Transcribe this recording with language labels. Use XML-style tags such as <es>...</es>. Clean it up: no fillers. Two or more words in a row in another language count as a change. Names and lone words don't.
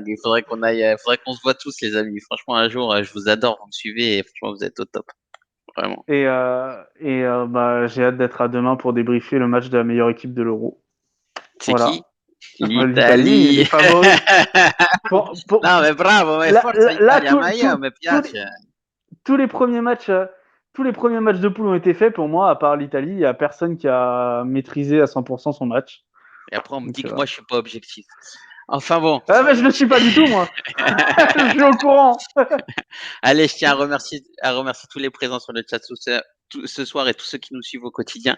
<fr>Il faudrait qu'on se voit tous, les amis. Franchement, un jour, je vous adore, vous me suivez et franchement, vous êtes au top, vraiment. Bah, j'ai hâte d'être à demain pour débriefer le match de la meilleure équipe de l'Euro. C'est Voilà. qui? L'Italie, les L'Italie. favoris. Pour-</fr> <it>No, ma bravo, ma</it> <fr>Là,</fr> <it>forza</it> <fr>là,</fr> <it>Italia, ma io mi piace.</it> <fr>tous les premiers matchs, tous les premiers matchs de poule ont été faits. Pour moi, à part l'Italie, il n'y a personne qui a maîtrisé à 100% son match. Et après, on me dit Donc, que moi, je suis pas objectif. Enfin bon. ah, mais je ne le suis pas du tout, moi. Je suis au courant. Allez, je tiens à remercier tous les présents sur le chat ce soir et tous ceux qui nous suivent au quotidien.</fr>